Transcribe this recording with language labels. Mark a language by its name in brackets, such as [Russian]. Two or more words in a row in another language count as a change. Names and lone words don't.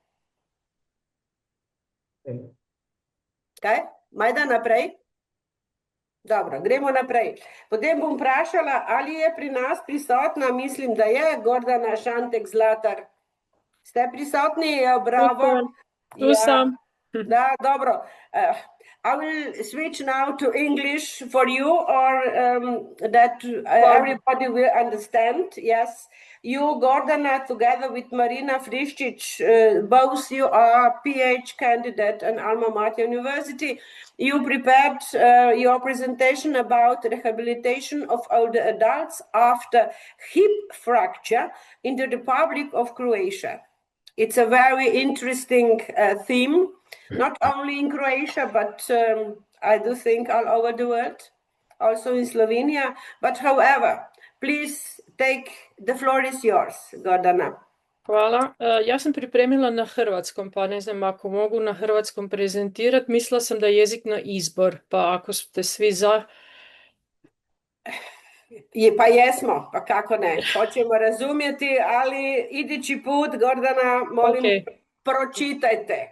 [Slovenian] Kaj? Majda naprej? Dobro, gremo naprej. Potem bom vprašala, ali je pri nas prisotna, mislim, da je Gordana Šantek Zlatar. Ste prisotni? Bravo. Tu sem. Da, dobro. [English] I will switch now to English for you, or that everybody will understand. Yes, you, Gordana, together with Marina Friščić, both you are PhD candidate at Alma Mater University. You prepared your presentation about rehabilitation of older adults after hip fracture in the Republic of Croatia. It's a very interesting theme. Not only in Croatia, but I do think all over the world, also in Slovenia. But however, please take, the floor is yours, Gordana. [Croatian] Hvala. Jaz sem pripremila na hrvatskom, pa ne znam, ako mogu na hrvatskom prezentirati. Mislila sam da je jezik na izbor, pa ako ste svi za... Pa jesmo, pa kako ne. Hoćemo razumjeti, ali idući put, Gordana, molim, pročitajte.